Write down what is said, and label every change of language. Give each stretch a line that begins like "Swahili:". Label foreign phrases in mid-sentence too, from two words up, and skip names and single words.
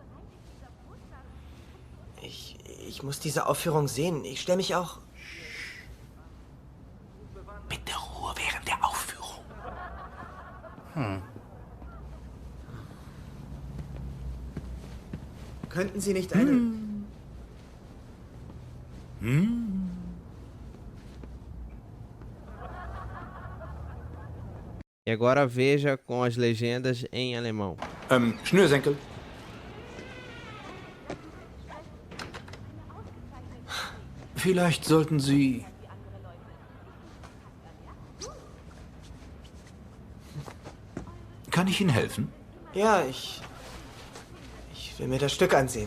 German: Ich muss diese Aufführung sehen. Ich stelle mich auch... Bitte Ruhe während der Aufführung. Könnten Sie nicht eine...
Portuguese: E agora veja com as legendas em alemão.
German: Schnürsenkel. Vielleicht sollten Sie... Kann ich Ihnen helfen? Ja, ich will mir das Stück ansehen.